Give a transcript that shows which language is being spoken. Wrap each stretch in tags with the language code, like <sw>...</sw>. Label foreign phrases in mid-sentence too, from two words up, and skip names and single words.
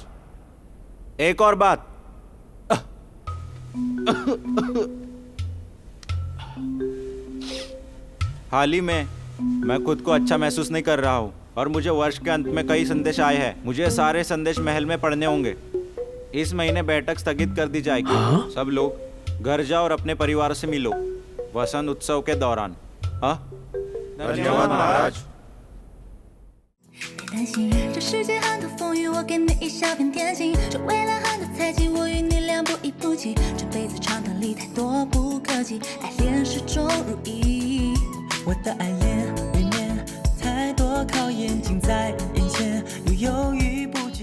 <hi>एक और बात, हाल ही में मैं खुद को अच्छा महसूस नहीं कर रहा हूँ और मुझे वर्ष के अंत में कई संदेश आए हैं। मुझे सारे संदेश महल में पढ़ने होंगे। इस महीने बैठक स्थगित कर दी जाएगी। सब लोग घर जाओ और अपने परिवार से मिलो वसंत उत्सव के दौरान। धन्यवाद महाराज।</hi> <zh>担心这世界很多风雨，我给你一小片天晴。这未来很多猜忌，我与你俩不离不弃。这辈子长短里太多不可及，爱恋始终如一。我的爱恋里面太多考验近在眼前，又犹豫不</zh>